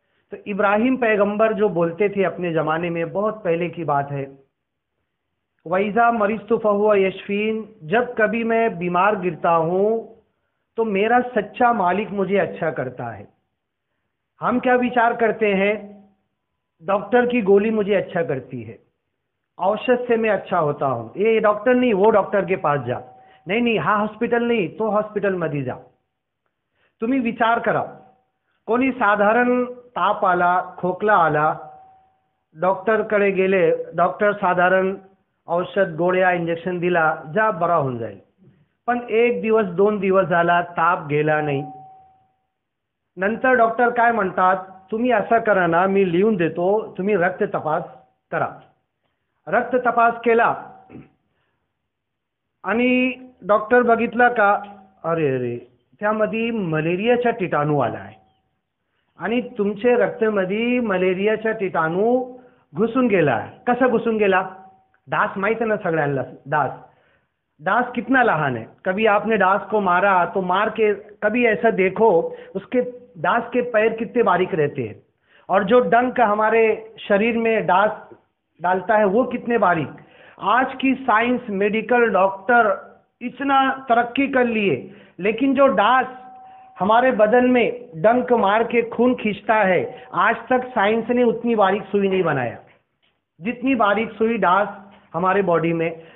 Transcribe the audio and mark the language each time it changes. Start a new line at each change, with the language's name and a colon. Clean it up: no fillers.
Hindi: तो इब्राहिम पैगंबर जो बोलते थे अपने ज़माने में, बहुत पहले की बात है,
Arabic: वैज़ा मरिस्तु फहुव यशफीन,
Hindi: जब कभी मैं बीमार गिरता हूँ तो मेरा सच्चा मालिक मुझे अच्छा करता है। हम क्या विचार करते हैं? डॉक्टर की गोली मुझे अच्छा करती है, औषध से मैं अच्छा होता हूँ, ये डॉक्टर नहीं वो डॉक्टर के पास जा, नहीं नहीं हा हॉस्पिटल नहीं तो
Marathi: हॉस्पिटल मध्ये जा। तुम्ही विचार करा, कोणी साधारण ताप आला, खोकला आला, डॉक्टरकडे गेले, डॉक्टर साधारण औषध, गोळ्या, इंजेक्शन दिला, जा बरा होऊन जाईल। पण एक दिवस 2 दिवस झाला, ताप गेला नाही। नंतर डॉक्टर काय म्हणतात? तुम्ही असं करा ना, मी लिहून देतो, तुम्ही रक्त तपास करा। रक्त तपास केला आणि डॉक्टर बघितला का, अरे अरे त्यामध्ये मलेरियाचा कीटाणू आला आहे आणि तुमचे रक्तामध्ये मलेरियाचा कीटाणू घुसून गेला आहे। कसा घुसून गेला? डास माहित
Hindi: है ना
Marathi: सगळ्यांना, डास।
Hindi: डास कितना लहान है, कभी आपने डास को मारा तो मार के कभी ऐसा देखो, उसके डास के पैर कितने बारीक रहते हैं, और जो डंक हमारे शरीर में डास डालता है वो कितने बारीक। आज की साइंस, मेडिकल, डॉक्टर इतना तरक्की कर लिए, लेकिन जो डास हमारे बदन में डंक मार के खून खींचता है, आज तक साइंस ने उतनी बारीक सुई नहीं बनाया जितनी बारीक सुई डास हमारे बॉडी में।